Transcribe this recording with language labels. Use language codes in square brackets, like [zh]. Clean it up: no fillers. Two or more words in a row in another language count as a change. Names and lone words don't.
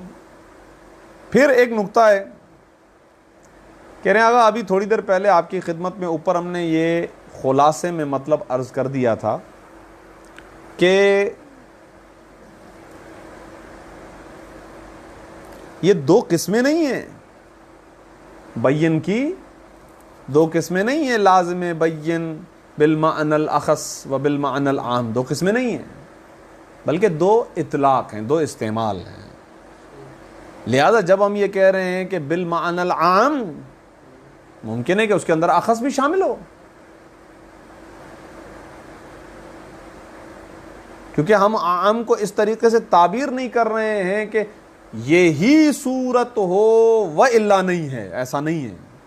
[ur] پھر ایک نقطہ ہے، کہہ رہے ہیں آگا ابھی تھوڑی دیر پہلے آپ کی خدمت میں اوپر ہم نے یہ خلاصے میں مطلب عرض کر دیا تھا کہ یہ دو قسمیں نہیں ہیں، بین کی دو قسمیں نہیں ہیں، [ar] لازم بین بالمعنی الاخص و بالمعنی العام، [ur] دو قسمیں نہیں ہیں بلکہ دو اطلاق ہیں، دو استعمال ہیں. لہذا جب ہم یہ کہہ رہے ہیں کہ [ar] بالمعنی العام، [ur] ممکن ہے کہ اس کے اندر اخص بھی شامل ہو، کیونکہ ہم عام کو اس طریقے سے تعبیر نہیں کر رہے ہیں کہ یہی صورت ہو و الا نہیں ہے، ایسا نہیں ہے.